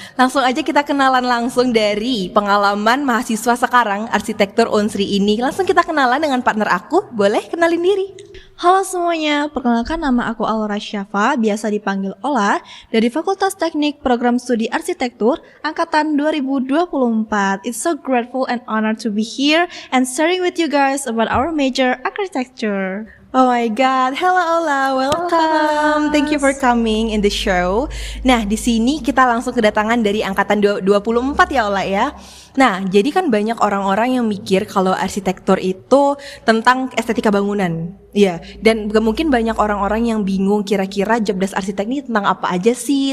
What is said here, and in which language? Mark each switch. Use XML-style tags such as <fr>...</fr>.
<id>Langsung aja kita kenalan langsung dari pengalaman mahasiswa sekarang arsitektur Unsri ini. Langsung kita kenalan dengan partner aku. Boleh kenalin diri? Halo semuanya, perkenalkan nama aku Alora Syafa, biasa dipanggil Ola, dari Fakultas Teknik Program Studi Arsitektur Angkatan 2024.</id> <en>It's so grateful and honored to be here and sharing with you guys about our major architecture. Oh my god, hello Ola, welcome. Thank you for coming in the show.</en> <id>Nah, di sini kita langsung kedatangan dari angkatan 24 ya Ola ya. Nah, jadi kan banyak orang-orang yang mikir kalau arsitektur itu tentang estetika bangunan. Iya, dan mungkin banyak orang-orang yang bingung kira-kira job desk arsitek ini tentang apa aja sih?</id>